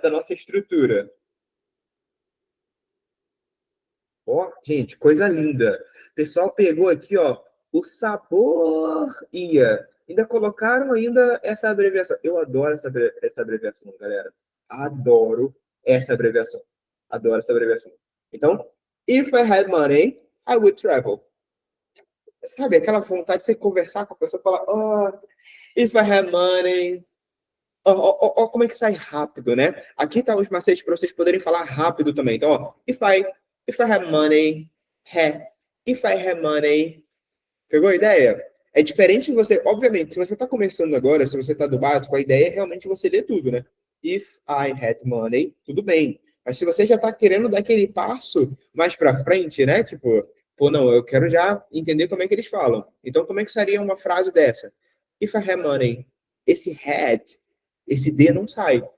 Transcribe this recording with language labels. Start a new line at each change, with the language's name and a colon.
Portuguese: Da nossa estrutura. Ó, gente, coisa linda. O pessoal pegou aqui, ó, o sabor ia. Ainda colocaram essa abreviação. Eu adoro essa abreviação, galera. Adoro essa abreviação. Adoro essa abreviação.
English: Então, if I had money, I would travel.
Portuguese: Sabe, aquela vontade de você conversar com a pessoa e falar, oh,
English: if I had money.
Portuguese: Ó, como é que sai rápido, né? Aqui tá os macetes para vocês poderem falar rápido também.
English: Então, ó, if I had money, if I had money.
Portuguese: Pegou a ideia? É diferente de você, obviamente, se você está começando agora, se você está do básico, a ideia é realmente você ler tudo, né?
English: If I had money,
Portuguese: tudo bem. Mas se você já está querendo dar aquele passo mais para frente, né? Tipo, pô, não, eu quero já entender como é que eles falam. Então, como é que seria uma frase dessa?
English: If I had money,
Portuguese: esse had, esse D não sai.